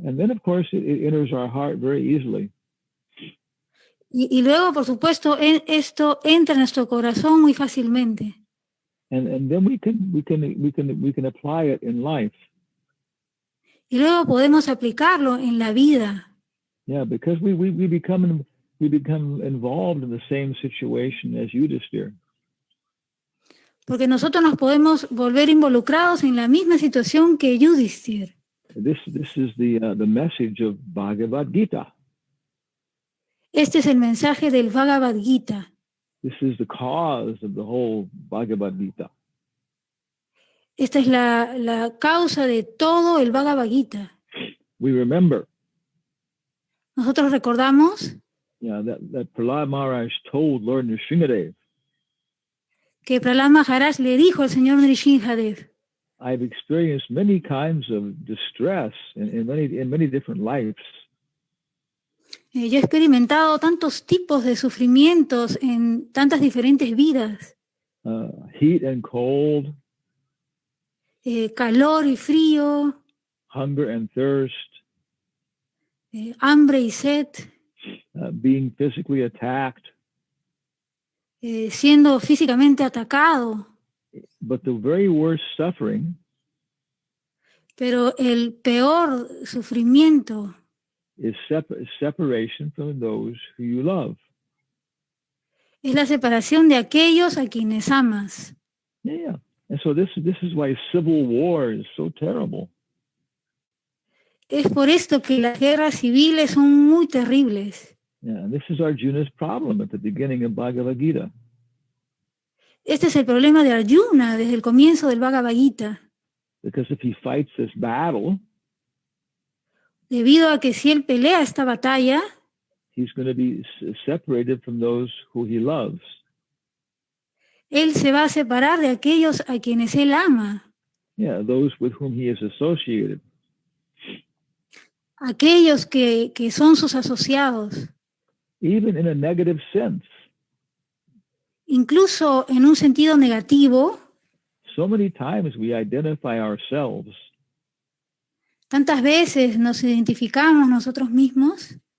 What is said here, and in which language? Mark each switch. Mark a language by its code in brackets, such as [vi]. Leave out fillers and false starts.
[en] And then of course it enters our heart very easily. [es] Y luego, por supuesto, esto entra en nuestro corazón muy fácilmente. [en] And then we can apply it in life. [es] Y luego podemos aplicarlo en la vida. [en] Yeah, because we become involved in the same situation as Yudhishthira. [es] Porque nosotros nos podemos volver involucrados en la misma situación que Yudhishthira. [en] This is the message of Bhagavad Gita. [es] Este es el mensaje del Bhagavad Gita. [en] This is the cause of the whole Bhagavad Gita. [es] Esta es la causa de todo el Bhagavad Gita. [en] We remember. [es] Nosotros recordamos [en] that Prahlad Maharaj told Lord Nrsingadev. [es] Que Prahlad Maharaj le dijo al señor Nrsingadev. [en] I've experienced many kinds of distress in many different lives. [es] Yo he experimentado tantos tipos de sufrimientos en tantas diferentes vidas. [en] Heat and cold. [es] Calor y frío. [en] Hunger and thirst. [es] Hambre y sed. [en] Being physically attacked. [es] Siendo físicamente atacado. [en] But the very worst suffering. [es] Pero el peor sufrimiento. [en] Is separation from those who you love. [es] Es la separación de aquellos a quienes amas. [en] Yeah. And so this is why civil war is so terrible. [es] Es por esto que las guerras civiles son muy terribles. [en] Yeah, and this is Arjuna's problem at the beginning of Bhagavad Gita. [es] Este es el problema de Arjuna desde el comienzo del Bhagavad Gita. [en] Because if he fights this battle, [es] Debido a que si él pelea esta batalla, [en] he's going to be separated from those who he loves. [es] él se va a separar de aquellos a quienes él ama, [en] Yeah, those with whom he is associated. [es] aquellos que son sus asociados, [en] Even in a negative sense. [es] incluso en un sentido negativo. [en] So many times we identify ourselves, [es] Tantas veces nos identificamos nosotros mismos